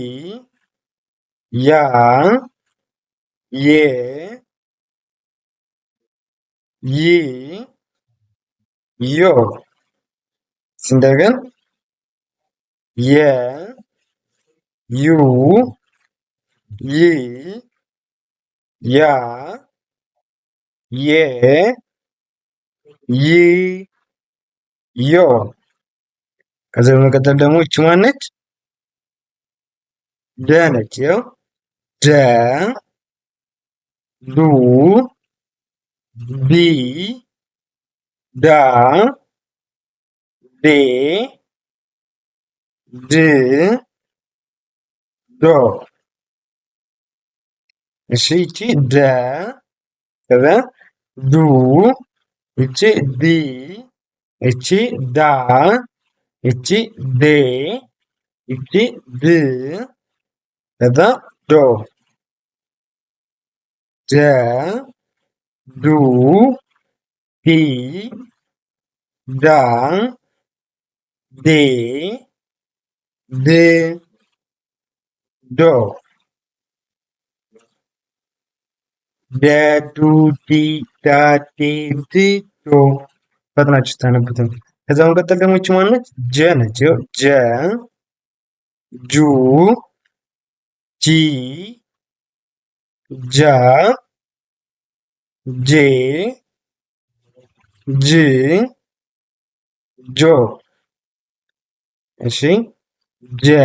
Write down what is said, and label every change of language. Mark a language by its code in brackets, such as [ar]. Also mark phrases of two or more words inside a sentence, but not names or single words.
[am] ያ ዬ ይ ዮ እስቲ እንደገና የ ዩ ይ ያ ዬ ይ ዮ ከዛ በመቀጠል ደግሞ ይቺ ማነች? ደ ነች። ይኸው ደ ዱ ዲ ዳ ዴ ድ ዶ እሺ ይቺ ደ ከዛ ዱ ይቺ ዲ ይቺ ዳ ይቺ ዴ ይቺ ድ ከዛ ዶ ደ ዱ ዲ ዳ ዴ ድ ዶ ደ ዱ ዲ ዳ ዴ ድ ዶ ፈጥናችሁ ስታነቡት ነው። ከዛ በመቀጠል ደግሞ ይቺ ማነች? ጀ ነች። ይኸው ጀ ጁ ጂ ጃ ጄ ጅ ጆ። እሺ ጀ